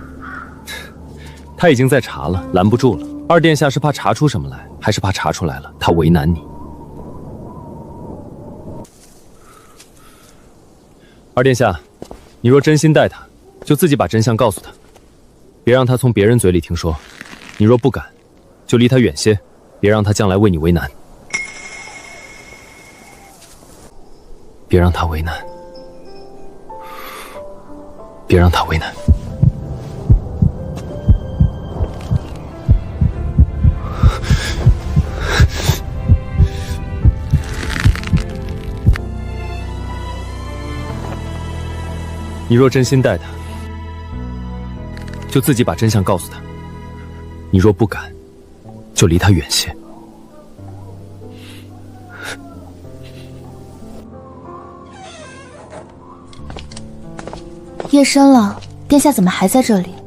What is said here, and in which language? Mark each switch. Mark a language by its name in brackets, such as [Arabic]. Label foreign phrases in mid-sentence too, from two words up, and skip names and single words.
[Chinese] 他已經在查了，攔不住了。二殿下是怕查出什麼來，還是怕查出來了，他為難你？二殿下，你若真心待他，就自己把真相告訴他，別讓他從別人嘴裡聽說。你若不敢，就離他遠些，別讓他將來為你為難。別讓他為難，別讓他為難。你若真心待他，就自己把真相告訴他。你若不敢，就離他遠些。夜深了，殿下怎麼還在這裡？